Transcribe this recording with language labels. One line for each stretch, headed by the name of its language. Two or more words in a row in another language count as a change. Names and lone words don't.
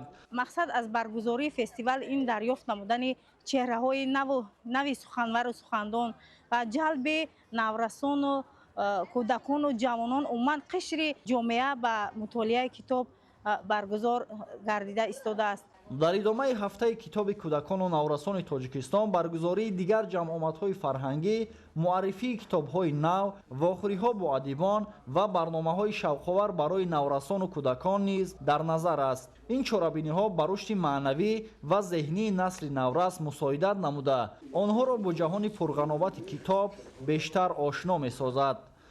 Tajik: Мақсад аз баргузории фестивал ин дарёфт намудани чеҳраҳои нави суханвар ва сухандон ва ҷалби наврасон ва кӯдакон ва ҷавонон умуман қишри ҷомеа ба мутолиаи китоб баргузор гардида истода аст. дар идомаи ҳафтаи китоби кӯдакону наврасони тоҷикистон баргузории дигар ҷамъомадҳои фарҳангӣ, муаррифии китобҳои нав, вохӯриҳо бо адибон ва барномаҳои шавқовар барои наврасону кӯдакон низ дар назар аст. ин чорабиниҳо ба рушди маънавӣ ва зеҳнии насли наврас мусоидат намуда, онҳоро бо ҷаҳони пурғановати китоб бештар ошно месозад.